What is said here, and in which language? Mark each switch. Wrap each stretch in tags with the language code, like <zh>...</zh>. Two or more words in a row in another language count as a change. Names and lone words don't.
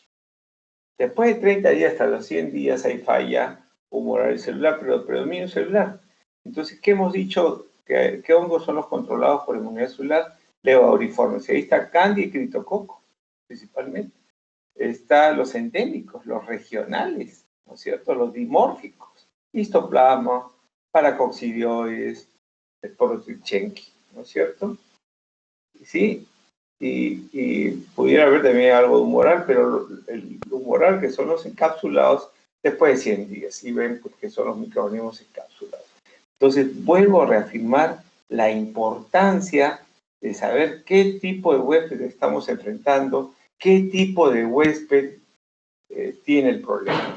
<es>Después de 30 días hasta los 100 días hay falla humoral celular, pero predominio celular. Entonces, ¿qué hemos dicho? ¿Qué hongos son los controlados por inmunidad celular? Levaduriformes. Ahí está Candida y criptococo, principalmente. Están los endémicos, los regionales, ¿no es cierto? Los dimórficos, histoplasma, paracoccidioides, Sporotrichenki, ¿no es cierto? Sí, y pudiera haber también algo de humoral, pero el humoral, que son los encapsulados, después de 100 días, y ven pues, que son los microorganismos encapsulados. Entonces, vuelvo a reafirmar la importancia de saber qué tipo de huésped estamos enfrentando, qué tipo de huésped tiene el problema.</es>